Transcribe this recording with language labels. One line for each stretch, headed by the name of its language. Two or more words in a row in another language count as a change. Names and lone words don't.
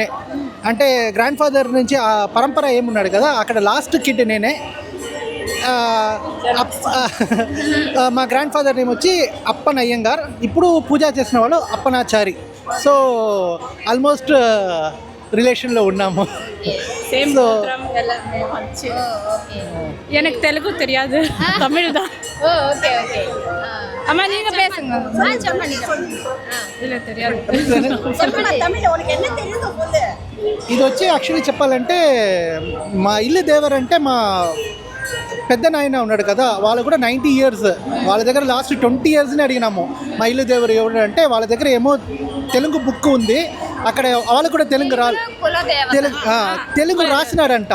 Telugu: అంటే
English: grand father
Telugu: నుంచి ఆ పరంపర ఏమున్నాడు కదా అక్కడ
English: last kid
Telugu: నేనే. మా
English: grand father name
Telugu: వచ్చి అప్పన్ అయ్యంగార్, ఇప్పుడు పూజ చేసిన వాళ్ళు అప్పనాచారి.
English: so almost
Telugu: రిలేషన్లో ఉన్నాము. సేమ్ So-
Tamil: గోత్రం எல்லாம் వచ్చి எனக்கு தெலுங்கு தெரியாது தமிழ் தான்
Telugu: ఓ ఓకే ఓకే
Tamil: அம்மா நீங்க பேசுங்க
Telugu: చెప్పండి చెప్పండి.
Tamil: இல்ல தெரியாது
Telugu: ఇది వచ్చి యాక్చువల్లీ చెప్పాలంటే మా ఇల్లు దేవర్ అంటే మా పెద్ద నాయన ఉన్నాడు కదా వాళ్ళు కూడా 90 years, వాళ్ళ దగ్గర లాస్ట్ 20 yearsని అడిగినాము మా ఇల్లు దేవరు ఎవరు అంటే వాళ్ళ దగ్గర ఏమో తెలుగు బుక్ ఉంది, అక్కడ వాళ్ళు కూడా తెలుగు తెలుగు రాసినాడంట.